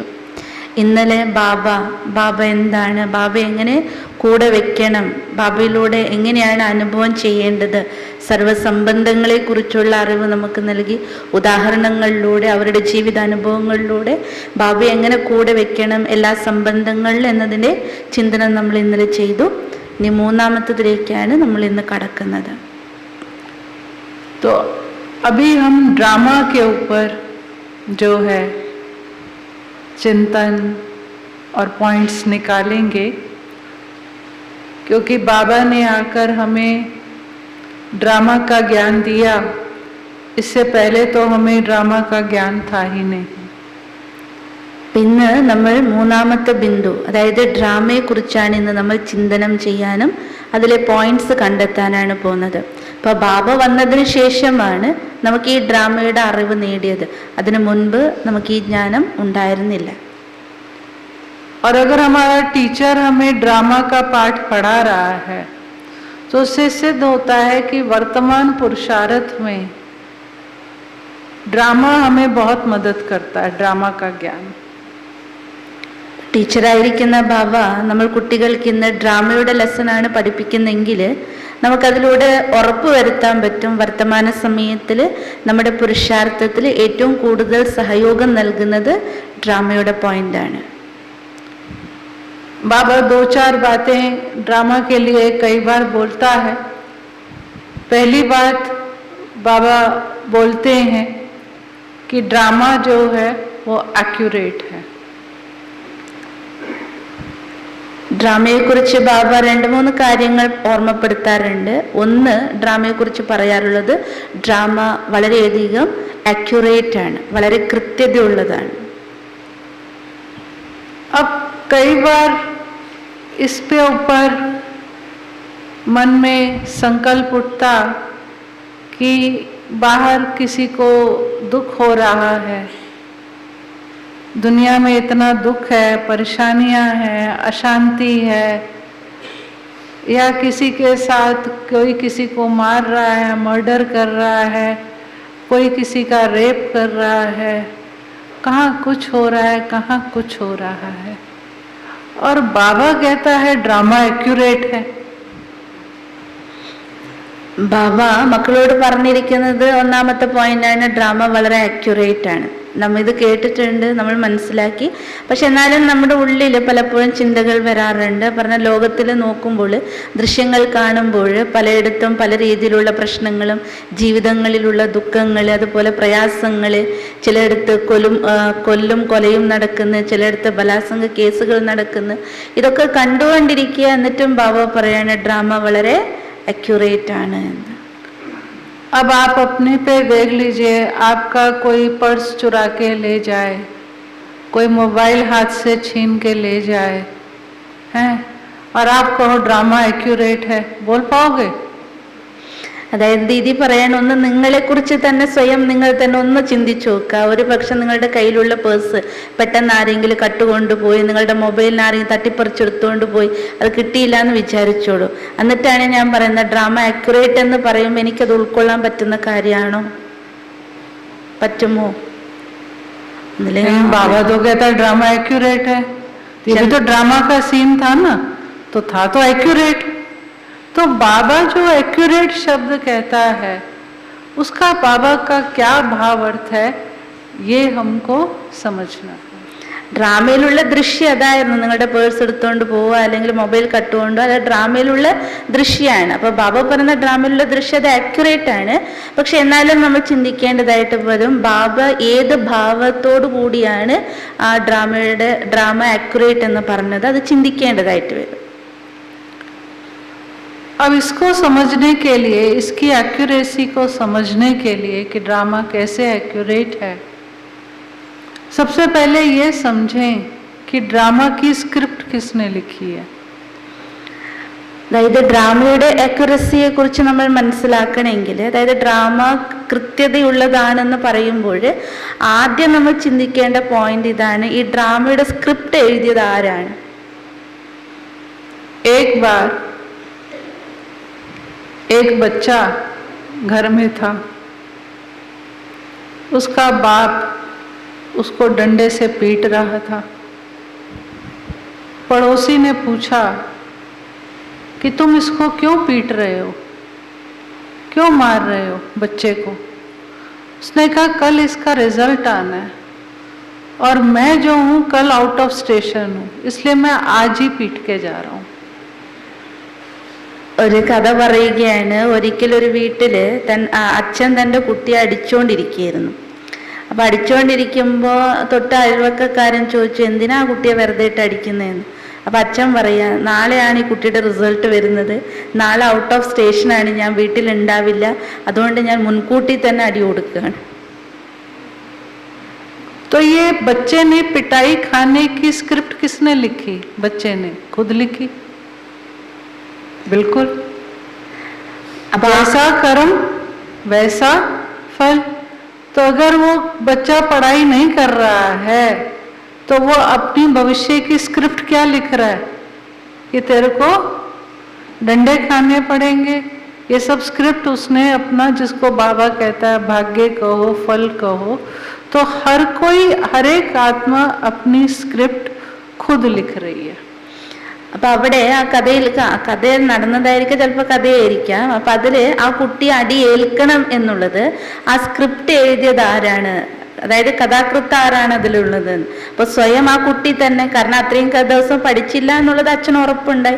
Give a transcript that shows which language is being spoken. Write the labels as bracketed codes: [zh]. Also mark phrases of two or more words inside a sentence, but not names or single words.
[ml] ഇന്നലെ ബാബ എന്താണ്, ബാബ എങ്ങനെ കൂടെ വെക്കണം, ബാബയിലൂടെ എങ്ങനെയാണ് അനുഭവം ചെയ്യേണ്ടത്, സർവ്വസംബന്ധങ്ങളെക്കുറിച്ചുള്ള അറിവ് നമുക്ക് നൽകി. ഉദാഹരണങ്ങളിലൂടെ, അവരുടെ ജീവിതാനുഭവങ്ങളിലൂടെ ബാബ എങ്ങനെ കൂടെ വെക്കണം എല്ലാ സംബന്ധങ്ങളിൽ എന്നതിൻ്റെ ചിന്തനം നമ്മൾ ഇന്നലെ ചെയ്തു. ഇനി 3ാമത്തേതിലേക്കാണ് നമ്മൾ ഇന്ന് കടക്കുന്നത്. [hi] तो अभी हम ड्रामा के ऊपर जो है चिंतन और पॉइंट्स निकालेंगे, क्योंकि बाबा ने आकर हमें ड्रामा का ज्ञान दिया। इससे पहले तो हमें ड्रामा का ज्ञान था ही नहीं. [ml] ഇന്ന് നമ്മൾ 3ാമത്തെ ബിന്ദു, അതായത് ഡ്രാമയെക്കുറിച്ചാണ് ഇന്ന് നമ്മൾ ചിന്തനം ചെയ്യാനും അതിലെ പോയിന്റ്സ് കണ്ടെത്താനാണ് പോകുന്നത്. അപ്പോൾ ബാബ വന്നതിന് ശേഷമാണ് നമുക്ക് ഈ ഡ്രാമയുടെ അറിവ് നേടിയത്. അതിനു മുൻപ് നമുക്ക് ഈ ജ്ഞാനം ഉണ്ടായിരുന്നില്ല. [hi] और अगर हमारा टीचर हमें ड्रामा का पाठ पढ़ा रहा है तो उससे सिद्ध होता है कि वर्तमान पुरुषार्थ में ड्रामा हमें बहुत मदद करता है, ड्रामा का ज्ञान. [ml] ടീച്ചറായിരിക്കുന്ന ബാബ നമ്മൾ കുട്ടികൾക്ക് ഇന്ന് ഡ്രാമയുടെ ലെസണാണ് പഠിപ്പിക്കുന്നെങ്കിൽ നമുക്കതിലൂടെ ഉറപ്പ് വരുത്താൻ പറ്റും വർത്തമാന സമയത്തിൽ നമ്മുടെ പുരുഷാർത്ഥത്തിൽ ഏറ്റവും കൂടുതൽ സഹയോഗം നൽകുന്നത് ഡ്രാമയുടെ പോയിന്റാണ്. [hi] बाबा 2-4 बातें ड्रामा के लिए कई बार बोलता है. पहली बात बाबा बोलते हैं कि ड्रामा जो है वो एक्यूरेट है. [ml] ഡ്രാമയെക്കുറിച്ച് ബാബ 2-3 കാര്യങ്ങൾ ഓർമ്മപ്പെടുത്താറുണ്ട്. ഒന്ന്, ഡ്രാമയെക്കുറിച്ച് പറയാറുള്ളത് ഡ്രാമ വളരെയധികം അക്യുറേറ്റ് ആണ്, വളരെ കൃത്യതയുള്ളതാണ്. [hi] अब कई बार इस पे ऊपर मन में संकल्प उठता कि बाहर किसी को दुख हो रहा है, दुनिया में इतना दुख है, परेशानियां हैं, अशांति है, या किसी के साथ कोई किसी को मार रहा है, मर्डर कर रहा है, कोई किसी का रेप कर रहा है, कहाँ कुछ हो रहा है, कहाँ कुछ हो रहा है. और बाबा कहता है [en] drama accurate [hi] है. [ml] ബാബ മക്കളോട് പറഞ്ഞിരിക്കുന്നത് 1ാമത്തെ പോയിന്റാണ്, ഡ്രാമ വളരെ അക്യുറേറ്റ് ആണ്. നമ്മൾ ഇത് കേട്ടിട്ടുണ്ട്, നമ്മൾ മനസ്സിലാക്കി. പക്ഷെ എന്നാലും നമ്മുടെ ഉള്ളിൽ പലപ്പോഴും ചിന്തകൾ വരാറുണ്ട്. പറഞ്ഞ ലോകത്തിൽ നോക്കുമ്പോൾ, ദൃശ്യങ്ങൾ കാണുമ്പോൾ പലയിടത്തും പല രീതിയിലുള്ള പ്രശ്നങ്ങളും ജീവിതങ്ങളിലുള്ള ദുഃഖങ്ങൾ, അതുപോലെ പ്രയാസങ്ങൾ, ചിലയിടത്ത് കൊലയും നടക്കുന്നു, ചിലയിടത്ത് ബലാത്സംഗ കേസുകൾ നടക്കുന്നു. ഇതൊക്കെ കണ്ടുകൊണ്ടിരിക്കുക. എന്നിട്ടും ബാബ പറയാണ് ഡ്രാമ വളരെ एक्यूरेट ആണ്. [hi] अब आप अपने पे देख लीजिए, आपका कोई पर्स चुरा के ले जाए, कोई मोबाइल हाथ से छीन के ले जाए हैं, और आप कहो [en] drama accurate [hi] है, बोल पाओगे? [ml] അതായത് ദീദി പറയാൻ ഒന്ന് നിങ്ങളെ കുറിച്ച് തന്നെ സ്വയം നിങ്ങൾ തന്നെ ഒന്ന് ചിന്തിച്ചു നോക്കുക. ഒരു പക്ഷെ നിങ്ങളുടെ കയ്യിലുള്ള പേഴ്സ് പെട്ടെന്ന് ആരെങ്കിലും കട്ടുകൊണ്ടുപോയി, നിങ്ങളുടെ മൊബൈലിന് ആരെങ്കിലും തട്ടിപ്പറിച്ചെടുത്തുകൊണ്ട് പോയി, അത് കിട്ടിയില്ല എന്ന് വിചാരിച്ചോളൂ. എന്നിട്ടാണ് ഞാൻ പറയുന്നത് [en] drama accurate [ml] എന്ന് പറയുമ്പോൾ എനിക്കത് ഉൾക്കൊള്ളാൻ പറ്റുന്ന കാര്യമാണോ? പറ്റുമോ? [hi] बाबा तो कहता है [en] drama accurate [hi] है। ये तो ड्रामा का सीन था ना, तो था तो एक्यूरेट। तो बाबा जो एक्यूरेट शब्द कहता है उसका बाबा का क्या भाव अर्थ है, ये हमको समझना है. [ml] ഡ്രാമയിലുള്ള ദൃശ്യം അതായിരുന്നു, നിങ്ങളുടെ പേഴ്സ് എടുത്തുകൊണ്ട് പോവുക അല്ലെങ്കിൽ മൊബൈൽ കട്ടുകൊണ്ടോ, അത് ഡ്രാമയിലുള്ള ദൃശ്യമാണ്. അപ്പൊ ബാബ പറയുന്ന ഡ്രാമയിലുള്ള ദൃശ്യം അത് ആക്യുറേറ്റ് ആണ്. പക്ഷെ എന്നാലും നമ്മൾ ചിന്തിക്കേണ്ടതായിട്ട് വരും, ബാബ ഏത് ഭാവത്തോടു കൂടിയാണ് ആ [en] drama accurate [ml] എന്ന് പറഞ്ഞത്, അത് ചിന്തിക്കേണ്ടതായിട്ട് വരും. [hi] अब इसको समझने के लिए, इसकी एक्यूरेसी को समझने के लिए कि ड्रामा कैसे एक्यूरेट है, सबसे पहले ये समझें कि ड्रामा की स्क्रिप्ट किसने लिखी है. [ml] അതായത് ഡ്രാമയുടെ അക്യുറസിയെ കുറിച്ച് നമ്മൾ മനസ്സിലാക്കണമെങ്കിൽ, അതായത് ഡ്രാമ കൃത്യതയുള്ളതാണെന്ന് പറയുമ്പോൾ ആദ്യം നമ്മൾ ചിന്തിക്കേണ്ട പോയിന്റ് ഇതാണ്, ഈ ഡ്രാമയുടെ സ്ക്രിപ്റ്റ് എഴുതിയത് ആരാണ്? [hi] एक बार एक बच्चा घर में था, उसका बाप उसको डंडे से पीट रहा था. पड़ोसी ने पूछा कि तुम इसको क्यों पीट रहे हो, क्यों मार रहे हो बच्चे को? उसने कहा कल इसका रिजल्ट आना है और मैं जो हूँ कल [en] out of station [hi] हूँ, इसलिए मैं आज ही पीट के जा रहा हूँ. [ml] ഒരു കഥ പറയുകയാണ്. ഒരിക്കലൊരു വീട്ടില് അച്ഛൻ തൻ്റെ കുട്ടിയെ അടിച്ചുകൊണ്ടിരിക്കുകയായിരുന്നു. അപ്പൊ അടിച്ചുകൊണ്ടിരിക്കുമ്പോൾ തൊട്ട് അയൽവക്കക്കാരൻ ചോദിച്ചു, എന്തിനാ ആ കുട്ടിയെ വെറുതെ ഇട്ട് അടിക്കുന്നതെന്ന്. അപ്പൊ അച്ഛൻ പറയാ, നാളെയാണ് ഈ കുട്ടിയുടെ റിസൾട്ട് വരുന്നത്, നാളെ [en] out of station ആണ്, [ml] ഞാൻ വീട്ടിലുണ്ടാവില്ല, അതുകൊണ്ട് ഞാൻ മുൻകൂട്ടി തന്നെ അടി കൊടുക്കുകയാണ്. [hi] तो ये बच्चे ने पिटाई खाने की स्क्रिप्ट किसने लिखी? बच्चे ने खुद लिखी. बिल्कुल. अब ऐसा कर्म वैसा फल. तो अगर वो बच्चा पढ़ाई नहीं कर रहा है तो वो अपनी भविष्य की स्क्रिप्ट क्या लिख रहा है कि तेरे को डंडे खाने पड़ेंगे. ये सब स्क्रिप्ट उसने अपना, जिसको बाबा कहता है भाग्य कहो फल कहो, तो हर कोई, हर एक आत्मा अपनी स्क्रिप्ट खुद लिख रही है. [ml] അപ്പൊ അവിടെ ആ കഥയിൽ നടന്നതായിരിക്കും, ചിലപ്പോൾ കഥയായിരിക്കാം. അപ്പൊ അതില് ആ കുട്ടി അടി ഏൽക്കണം എന്നുള്ളത് ആ സ്ക്രിപ്റ്റ് എഴുതിയത് ആരാണ്, അതായത് കഥാകൃത്ത് ആരാണ് അതിലുള്ളത്? അപ്പൊ സ്വയം ആ കുട്ടി തന്നെ, കാരണം അത്രയും ദിവസം പഠിച്ചില്ല എന്നുള്ളത് അച്ഛന് ഉറപ്പുണ്ടായി.